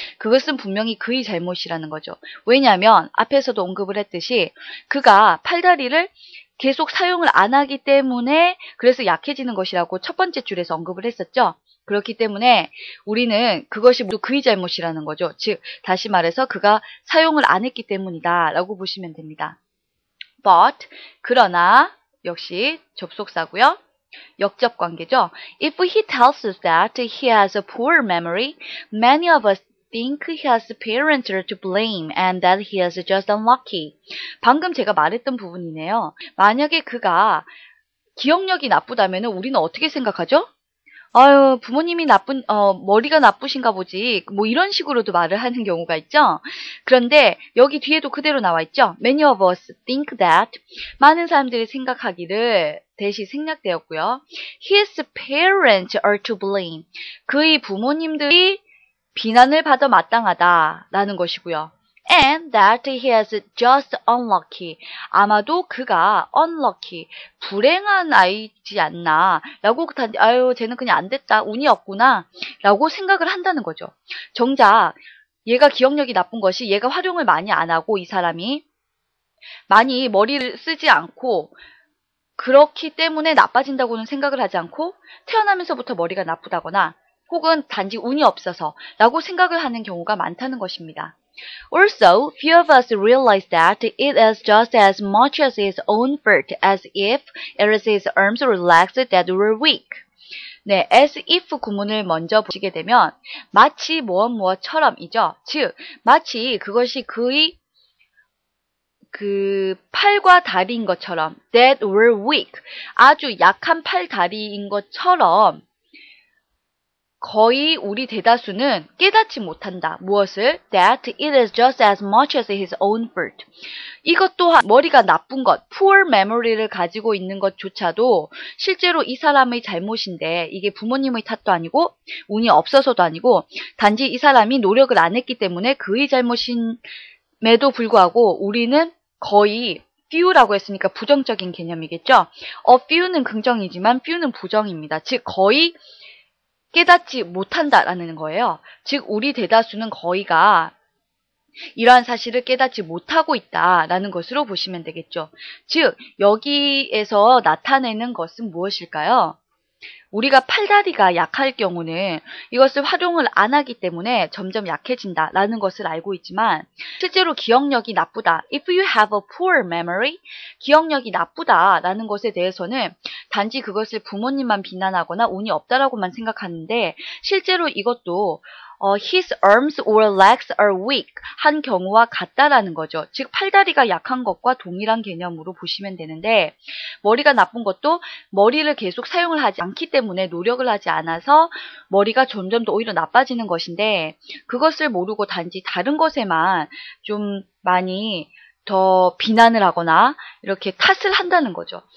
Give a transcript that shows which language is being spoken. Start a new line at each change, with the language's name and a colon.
Korean: 그것은 분명히 그의 잘못이라는 거죠. 왜냐하면 앞에서도 언급을 했듯이 그가 팔다리를 계속 사용을 안 하기 때문에 그래서 약해지는 것이라고 첫 번째 줄에서 언급을 했었죠. 그렇기 때문에 우리는 그것이 모두 그의 잘못이라는 거죠. 즉 다시 말해서 그가 사용을 안 했기 때문이다 라고 보시면 됩니다. But 그러나 역시 접속사고요. 역접 관계죠.
English: If he tells us that he has a poor memory, many of us think he has parents to blame and that he is just unlucky.
Korean: 방금 제가 말했던 부분이네요. 만약에 그가 기억력이 나쁘다면 우리는 어떻게 생각하죠? 아유, 부모님이 머리가 나쁘신가 보지. 뭐 이런 식으로도 말을 하는 경우가 있죠. 그런데 여기 뒤에도 그대로 나와 있죠.
English: Many of us think that.
Korean: 많은 사람들이 생각하기를 대시 생략되었고요.
English: His parents are to blame.
Korean: 그의 부모님들이 비난을 받아 마땅하다라는 것이고요.
English: And that he is just unlucky.
Korean: 아마도 그가 unlucky, 불행한 아이지 않나 라고 아유 쟤는 그냥 안 됐다, 운이 없구나 라고 생각을 한다는 거죠. 정작 얘가 기억력이 나쁜 것이 얘가 활용을 많이 안 하고 이 사람이 많이 머리를 쓰지 않고 그렇기 때문에 나빠진다고는 생각을 하지 않고 태어나면서부터 머리가 나쁘다거나 혹은 단지 운이 없어서 라고 생각을 하는 경우가 많다는 것입니다.
English: Also, few of us realize that it is just as much as his own fault as if it is his arms or legs that were weak.
Korean: 네, as if 구문을 먼저 보시게 되면 마치 무엇처럼이죠. 즉, 마치 그것이 그의 그 팔과 다리인 것처럼
English: that were weak,
Korean: 아주 약한 팔, 다리인 것처럼 거의 우리 대다수는 깨닫지 못한다. 무엇을?
English: That it is just as much as his own fault.
Korean: 이것 또한 머리가 나쁜 것, poor memory를 가지고 있는 것조차도 실제로 이 사람의 잘못인데 이게 부모님의 탓도 아니고 운이 없어서도 아니고 단지 이 사람이 노력을 안 했기 때문에 그의 잘못임에도 불구하고 우리는 거의 few라고 했으니까 부정적인 개념이겠죠. few는 긍정이지만 few는 부정입니다. 즉 거의 깨닫지 못한다라는 거예요. 즉 우리 대다수는 거의가 이러한 사실을 깨닫지 못하고 있다라는 것으로 보시면 되겠죠. 즉 여기에서 나타내는 것은 무엇일까요? 우리가 팔다리가 약할 경우는 이것을 활용을 안 하기 때문에 점점 약해진다라는 것을 알고 있지만 실제로 기억력이 나쁘다.
English: If you have a poor memory,
Korean: 기억력이 나쁘다라는 것에 대해서는 단지 그것을 부모님만 비난하거나 운이 없다라고만 생각하는데 실제로 이것도
English: his arms or legs are weak
Korean: 한 경우와 같다라는 거죠. 즉 팔다리가 약한 것과 동일한 개념으로 보시면 되는데 머리가 나쁜 것도 머리를 계속 사용을 하지 않기 때문에 노력을 하지 않아서 머리가 점점 더 오히려 나빠지는 것인데 그것을 모르고 단지 다른 것에만 좀 많이 더 비난을 하거나 이렇게 탓을 한다는 거죠.